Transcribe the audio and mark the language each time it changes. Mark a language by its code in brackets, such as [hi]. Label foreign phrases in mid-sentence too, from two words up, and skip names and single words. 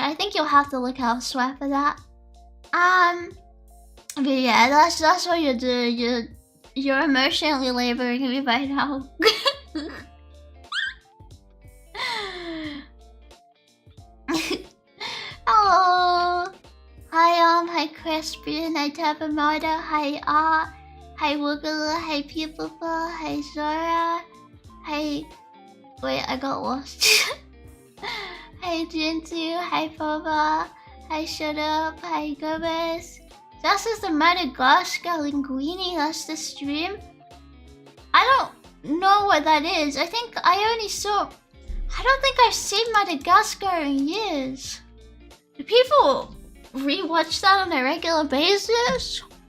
[en] I think you'll have to look elsewhere for that. But yeah, that's what you do. You're emotionally laboring me right now. Hello. Hi Crispian, hi Tabamada, hi hi Woogala, hi People, hi Zora, hi... Wait, I got lost. Hi Jintu, hi Papa, hi Shut Up, hi Gomez. This is the Madagascar Linguini, that's the stream. I don't know what that is. I think I only saw... I don't think I've seen Madagascar in years. Do people rewatch that on a regular basis?